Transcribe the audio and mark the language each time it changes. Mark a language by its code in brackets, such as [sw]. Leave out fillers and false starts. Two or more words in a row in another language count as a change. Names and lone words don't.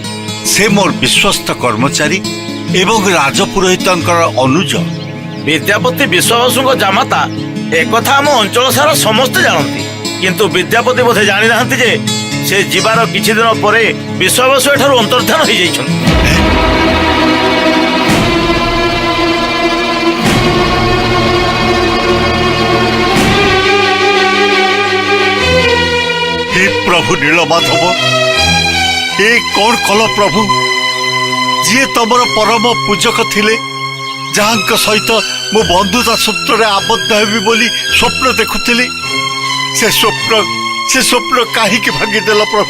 [or] ସେ ମୋର ବିଶ୍ୱସ୍ତ କର୍ମଚାରୀ ଏବଂ ରାଜପୁରୋହିତଙ୍କର ଅନୁଜ। ବିଦ୍ୟାପତି ବିଶ୍ୱାବସୁଙ୍କ ଜାମାତା ଏକଥା ଆମ ଅଞ୍ଚଳ ସାରା ସମସ୍ତେ ଜାଣନ୍ତି, କିନ୍ତୁ ବିଦ୍ୟାପତି ବୋଧେ ଜାଣିନାହାନ୍ତି ଯେ ସେ ଯିବାର କିଛି ଦିନ ପରେ ବିଶ୍ୱାବସୁ ଏଠାରୁ ଅନ୍ତର୍ଦ୍ଧାନ ହୋଇଯାଇଛନ୍ତି। ହେ ପ୍ରଭୁ ନୀଳମାଧବ, ଏ କଣ କଲ ପ୍ରଭୁ? ଯେ ତୁମର ପରମ ପୂଜକ ଥିଲେ, ଯାହା ସହିତ ମୋ ବନ୍ଧୁତା ସୂତ୍ର ଆବଦ୍ଧ ହେବି ବୋଲି ସ୍ୱପ୍ନ ଦେଖୁଲି, ସେ ସ୍ୱପ୍ନ କାହିଁ ଭାଙ୍ଗିଦେଲ ପ୍ରଭୁ?